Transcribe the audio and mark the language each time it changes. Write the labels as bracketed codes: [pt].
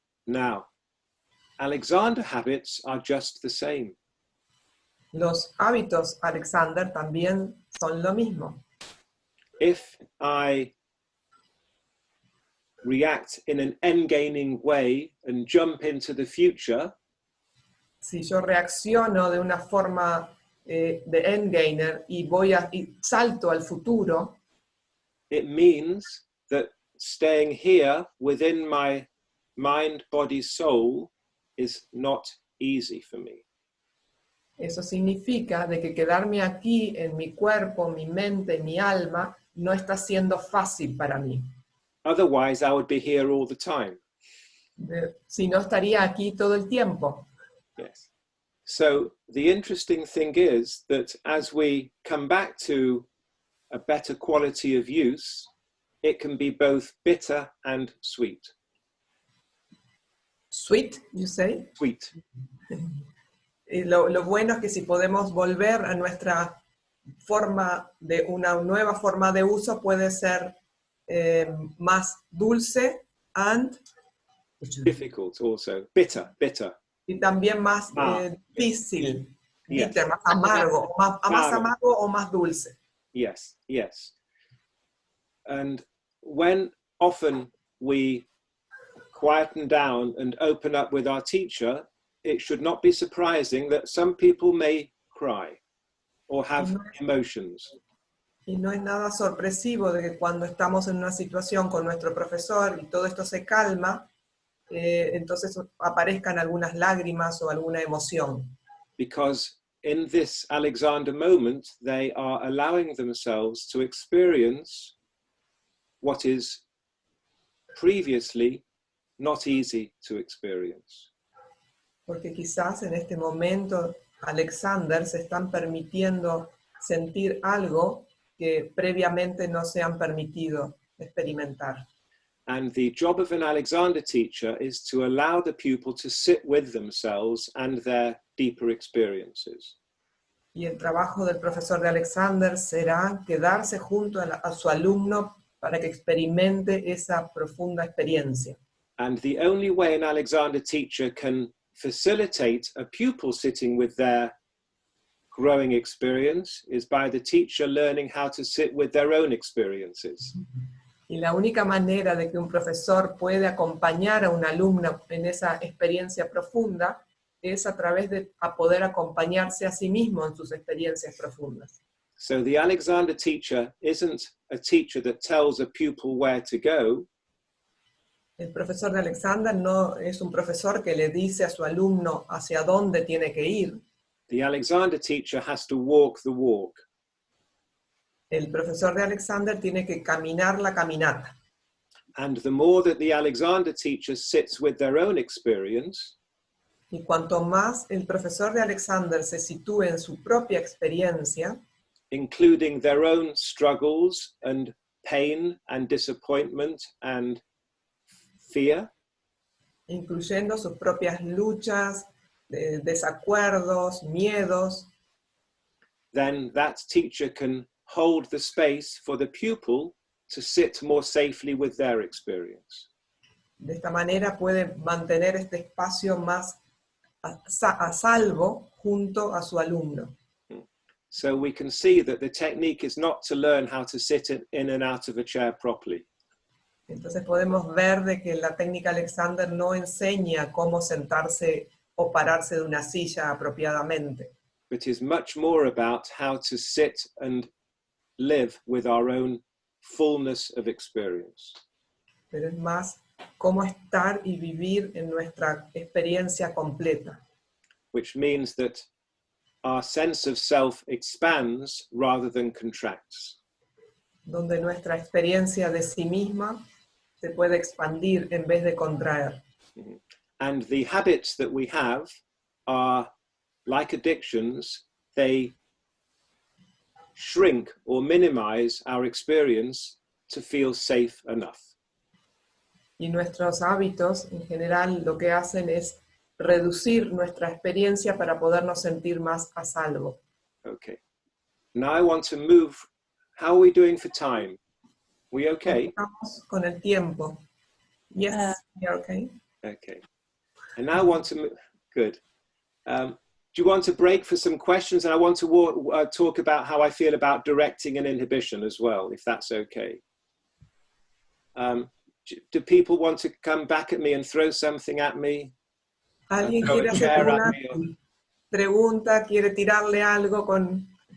[en] Now, Alexander habits are just the same. [es] Los hábitos, Alexander, también son lo mismo. [en] If I react in an end-gaining way and jump into the future, [es] Si yo reacciono de una forma de endgainer y salto al futuro, [en] it means that staying here within my mind, body, soul is not easy for me. [es] eso significa de que quedarme aquí en mi cuerpo, mi mente, mi alma, no está siendo fácil para mí. [en] Otherwise, I would be here all the time. [es] Si no, estaría aquí todo el tiempo. [en] Yes. So the interesting thing is that as we come back to a better quality of use, it can be both bitter and sweet. Sweet, you say? Sweet. [es] Y lo bueno es que si podemos volver a nuestra forma de una nueva forma de uso, puede ser más dulce [en] and Difficult also. Bitter. [es] y también más difícil, [en] bitter, [es] más amargo, más amargo o más dulce. [en] Yes. And when often we quieten down and open up with our teacher, it should not be surprising that some people may cry or have emotions. [es] Y no es nada sorpresivo de que cuando estamos en una situación con nuestro profesor y todo esto se calma, entonces aparezcan algunas lágrimas o alguna emoción. [en] Because in this Alexander moment, they are allowing themselves to experience what is previously not easy to experience. [es] Porque quizás en este momento Alexander se están permitiendo sentir algo que previamente no se han permitido experimentar. [en] And the job of an Alexander teacher is to allow the pupil to sit with themselves and their deeper experiences. [es] Y el trabajo del profesor de Alexander será quedarse junto a su alumno para que experimente esa profunda experiencia. [en] And the only way an Alexander teacher can facilitate a pupil sitting with their growing experience is by the teacher learning how to sit with their own experiences. [es] Y la única manera de que un profesor puede acompañar a un alumno en esa experiencia profunda es a través de poder acompañarse a sí mismo en sus experiencias profundas. [en] So the Alexander teacher isn't a teacher that tells a pupil where to go. [es] El profesor de Alexander no es un profesor que le dice a su alumno hacia dónde tiene que ir. [en] The Alexander teacher has to walk the walk. [es] El profesor de Alexander tiene que caminar la caminata. [en] And the more that the Alexander teacher sits with their own experience, [es] y cuanto más el profesor de Alexander se sitúe en su propia experiencia, [en] including their own struggles and pain and disappointment and fear, [es] incluyendo sus propias luchas, desacuerdos, miedos, [en] then that teacher can hold the space for the pupil to sit more safely with their experience. [es] De esta manera puede mantener este espacio más a salvo junto a su alumno. [en] So we can see that the technique is not to learn how to sit in and out of a chair properly. [es] Entonces podemos ver de que la técnica Alexander no enseña cómo sentarse o pararse de una silla apropiadamente. [en] But is much more about how to sit and live with our own fullness of experience. [es] Pero es más cómo estar y vivir en nuestra experiencia completa. [en] Which means that our sense of self expands rather than contracts. [es] Donde nuestra experiencia de sí misma se puede expandir en vez de contraer. [en] And the habits that we have are like addictions, they shrink or minimize our experience to feel safe enough. [es] Y nuestros hábitos en general lo que hacen es reducir nuestra experiencia para podernos sentir más a salvo. [en] Okay. Now I want to move. How are we doing for time? We okay? [es] Estamos con el tiempo. [en] Yes, we are okay. Okay. And now I want to move. Good. Do you want to break for some questions? And I want to talk about how I feel about directing and inhibition as well, if that's okay. Do people want to come back at me and throw something at me? [es] ¿Alguien quiere hacer una pregunta? ¿Quiere tirarle algo con...?